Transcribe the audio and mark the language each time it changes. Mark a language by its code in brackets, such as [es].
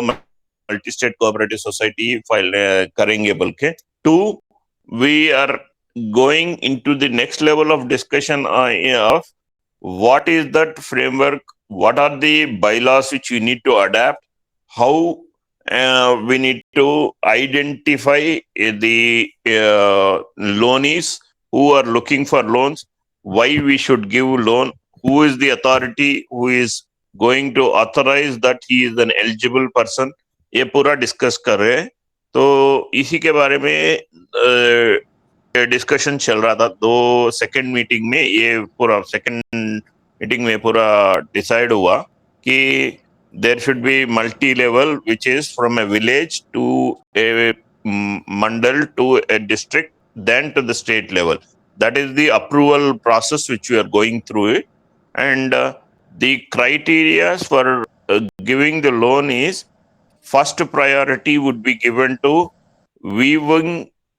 [en] multi state cooperative society file [hi] करेंगे बोल के. [en] 2, we are going into the next level of discussion of what is that framework, what are the bylaws which we need to adapt, how we need to identify the loanees who are looking for loans, why we should give loan, who is the authority who is going to authorize that he is an eligible person. [hi] ये पूरा discuss कर रहे हैं. तो इसी के बारे में डिस्कशन चल रहा था. दो सेकंड मीटिंग में ये पूरा डिसाइड हुआ कि [en] there should be multi-level, which is from a village to a mandal to a district, then to the state level. That is the approval process which we are going through it. And the criteria for giving the loan is, first priority would be given to weaving